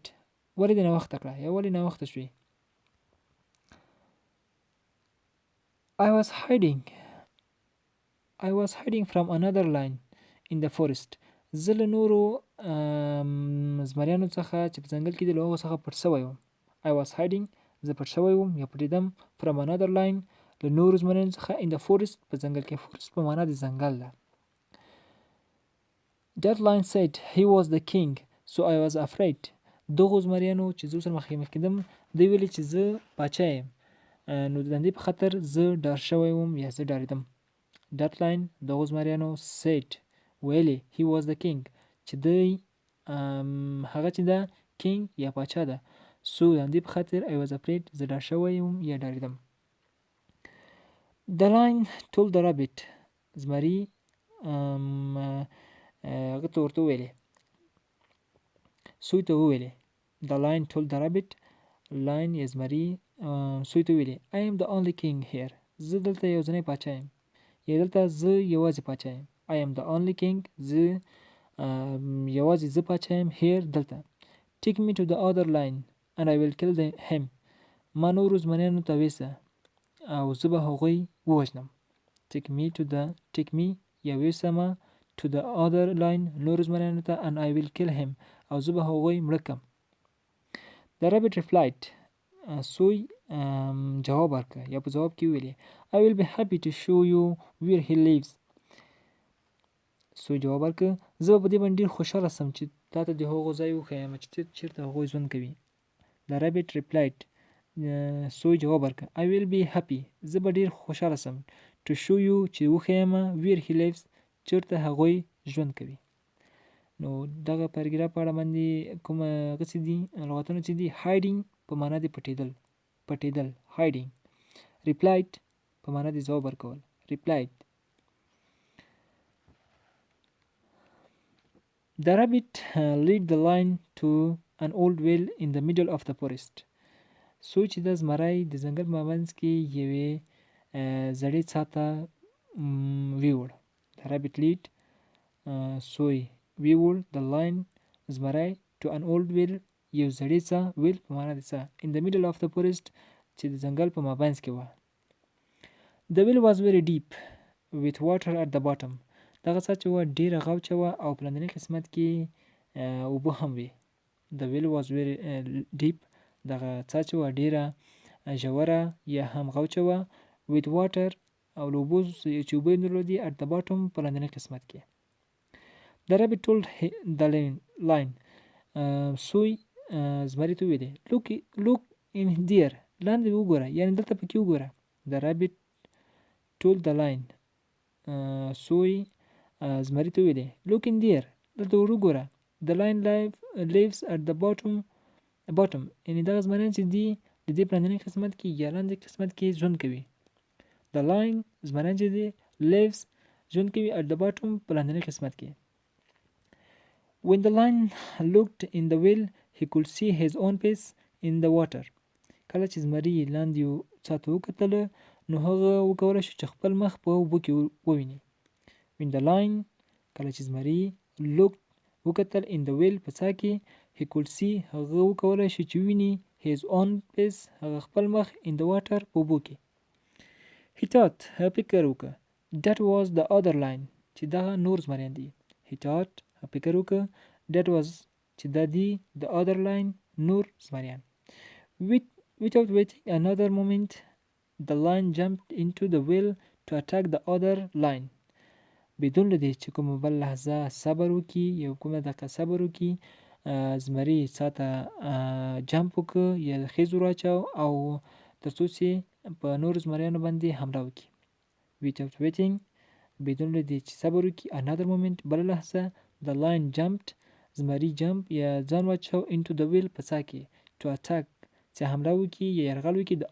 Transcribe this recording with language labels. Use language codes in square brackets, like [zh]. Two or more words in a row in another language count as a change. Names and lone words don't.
[ps] ولې دې ناوخته کړه یا ولې ناوخته شوې. [en] I was hiding from another lion in the forest. [ps] زه له نورو زمریانو څخه چې په ځنګل کې دي له هغو څخه پټ شوی وم. [en] I was hiding [ps] زه پټ شوی وم یا پټېدم [en] from another lion [ps] له نورو زمریانو څخه [en] in the forest [ps] په ځنګل کې. forest په معنا د ځنګل ده. [en] That lion said he was the king, so I was afraid. [ps] دغو زمریانو چې زه سره مخامخ کېدم دوی ویلې چې زه پاچا یم نو د دې په خاطر زه ډار شوی وم یا زه ډارېدم. [en] That lion [ps] دغو زمریانو said ویلې [en] he was the king [ps] چې دی هغه چې ده king یا پاچا ده. so د دې په خاطر [en] I was afraid [ps] زه ډار شوی وم یا ډارېدم. [en] The lion told the rabbit [ps] زمري هغه ته ورته وویلې سوی ته وویلې. [en] The lion told the rabbit lion [ps] یا زمري سوی ته وویلې [en] I am the only king here. [ps] زه دلته یوازینی پاچا یم یا دلته زه یوازې پاچا یم. [en] I am the only king [ps] زه یوازې زه پاچا یم here دلته. [en] Take me to the other lion and I will kill him. [ps] ما نورو زمریانو ته ویسه او زه به هغوی ووژنم. [en] Take me [ps] یا ویسه ما [en] to the other lion [ps] نورو زمریانو ته [en] and I will kill him [ps] او زه به هغوی مړه کړم. [en] The rabbit replied [ps] سوی جواب ورکړه یا په جواب کې ویلې [en] I will be happy to show you where he lives. [ps] سوی جواب ورکړه زه به په دې باندې ډېر خوشحاله سم چې تا ته د هغو ځای وښیم چې چېرته هغوی ژوند کوي. [en] The rabbit replied [ps] سوی جواب ورکړه [en] I will be happy [ps] زه به ډېر خوشحاله سم [en] to show you [ps] چې وښیم [en] where he lives [ps] چېرته هغوی ژوند کوي. نو دغه پاراګراف په اړه باندې کوم هغه څه دي لغاتونه چې دي hiding په معنا د پټېدل hiding. replied په معنا د ځواب ورکول replied. [en] The rabbit led the lion to an old well in the middle of the forest. [ps] سوی چې د زمری د ځنګل په منځ کې یوې زړې څاه ته ویوړ. [en] The rabbit led [ps] سوی ویوړ [en] the lion [ps] زمری [en] to an old well [ps] یو زړې څاه well په معنا د څاه [en] in the middle of the forest [ps] چې د ځنګل په مابینځ کې وه. [en] The well was very deep with water at the bottom. [ps] دغه څاه چې وه ډېره غوچه وه او په لاندني قسمت کې اوبه هم وې. [en] The well was very deep [ps] دغه څاه چې وه ډېره ژوره یا هم غوچه وه [en] with water [ps] او له اوبو چې اوبه یې درلودې [en] at the bottom [ps] په لاندني قسمت کې. [en] The rabbit told the lion [ps] سوی زمري ته وویلې [en] look in there [ps] لاندې وګوره یعنې دلته پکې وګوره. [en] The rabbit told the lion [ps] سوی زمري ته وویلې [en] look in there [ps] دلته ور وګوره. [en] The lion lives at the bottom [ps] یعنې دغه زمریان چې دي د دې په لاندني قسمت کې یا لاندې قسمت کې ژوند کوي. [en] The lion [ps] زمریان چې دي lives ژوند کوي [en] at the bottom [ps] په لاندني قسمت کې. [en] When the lion looked in the well he could see his own face in the water. [ps] کله چې زمري لاندې څاه ته وکتله نو هغه وکولی شو چې خپل مخ په اوبو کې وویني. [en] When the lion [ps] کله چې زمري looked وکتل [en] in the well [ps] په څا کې [en] he could see [ps] هغه وکولای شي چې ویني [en] his own face [ps] هغه خپل مخ [en] in the water [ps] په اوبو کې [en] he thought [ps] هغه فکر وکړه [en] that was the other line [ps] چې دغه نور زمریان دي [en] he thought [ps] هغه فکر وکړه [en] that was [ps] چې دا دی [en] the other line [ps] نور زمریان [en] without waiting another moment the line jumped into the well to attack the other line [ps] بدون له دې چې کومه بل لحظه صبر وکړي یو کومه دقیقه صبر وکړي زمري ساته جمپ وکړه یا خیز ورواچاو او تر څو چې په نورو زمریانو باندې حمله وکړي [en] without waiting [ps] بدون له دې چې صبر وکړي [en] another moment [ps] بله لحظه [en] the line jumped [ps] زمري جمپ یا ځان واچاو [en] into the well [ps] په څا کې [en] to attack [ps] چې حمله وکړي یا یرغل وکړي د